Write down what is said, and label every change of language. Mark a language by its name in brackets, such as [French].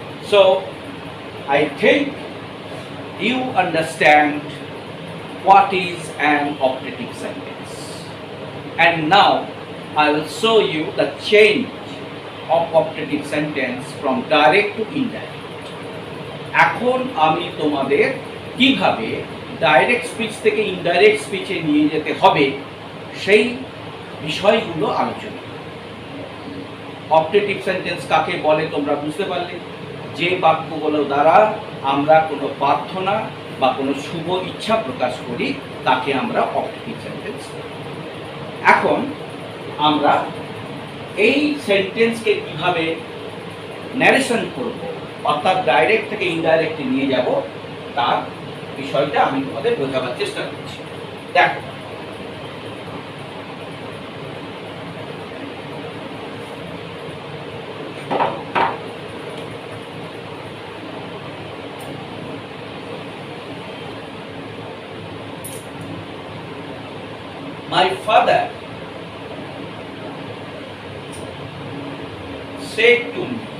[English] So, I think you understand what is an optative sentence. And now, I will show you the change of optative sentence from direct to indirect. [Bangla] এখন আমি তোমাদের কিভাবে direct speech থেকে indirect স্পিচে নিয়ে যেতে হবে সেই বিষয়গুলো আলোচনা। অপটেটিভ সেন্টেন্স কাকে বলে তোমরা বুঝতে পারলে? যে বাক্যগুলো দ্বারা আমরা কোনো প্রার্থনা বা কোনো শুভ ইচ্ছা প্রকাশ করি তাকে আমরা অপটেটিভ সেন্টেন্স বলি। এখন আমরা এই সেন্টেন্সকে কিভাবে ন্যারেশন করব, অর্থাৎ ডাইরেক্ট থেকে ইনডাইরেক্টে নিয়ে যাব, তার বিষয়টা আমি তোমাদের বোঝাবার চেষ্টা করছি। দেখো, [English] my father said to me,